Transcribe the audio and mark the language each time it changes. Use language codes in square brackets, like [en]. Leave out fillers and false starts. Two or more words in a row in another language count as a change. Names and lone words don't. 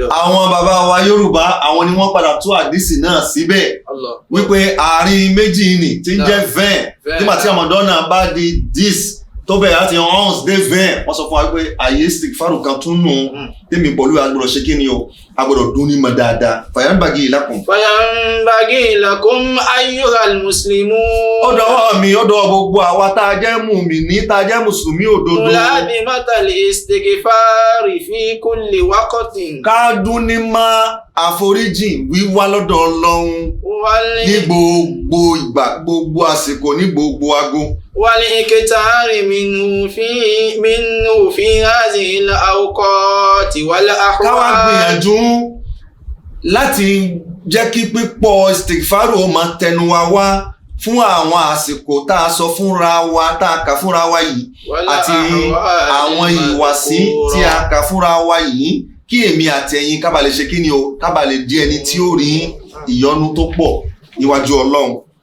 [yo] Àwọn bàbá wa Yorùbá àwọn ni wọ́n padà tú àdísì náà síbẹ̀ wípé àárín méjì ni tí ń jẹ́ 20 nígbà tí Ramadan náà bá di 10 tó bẹ̀rẹ̀ láti 11 dé 20 wọ́n sọ fún wa pé àyè istighfaru kan tún nù tèmi pọ̀lú agbọ́dọ̀ ṣe kí ni o agbọ́dọ̀ dún ní mọ̀ dáadáa fayanbaghi [ar] لكم أيها المسلمون. [yo] ó dọwọ́ mi ó dọwọ́ gbogbo àwa tá a jẹ́ mùmínì tá a jẹ́ mùsùlùmí òdodo. [ar] ملازمة الاستغفار في كل وقت. [yo] ká dún ní mọ́ àforíjì wíwá lọ́dọ̀ Ọlọ́run ní gbogbo ìgbà gbogbo àsìkò ní gbogbo ago. [ar] والإكثار منه في هذه الأوقات والأحوال. [yo] ká wá gbìyànjú láti jẹ́ kí pípọ̀ istighfaru ó máa tẹnu wa wá fún àwọn àsìkò tá a sọ fúnra wa tá a kà fúnra wa yìí àti àwọn ìwàsí tí a kà fúnra wa yìí kí èmi àti ẹ̀yin ká bá lè ṣe kí ni o ká bá lè di ẹni tí ó rí ìyọ́nú tó pọ̀ níwájú Ọlọ́run.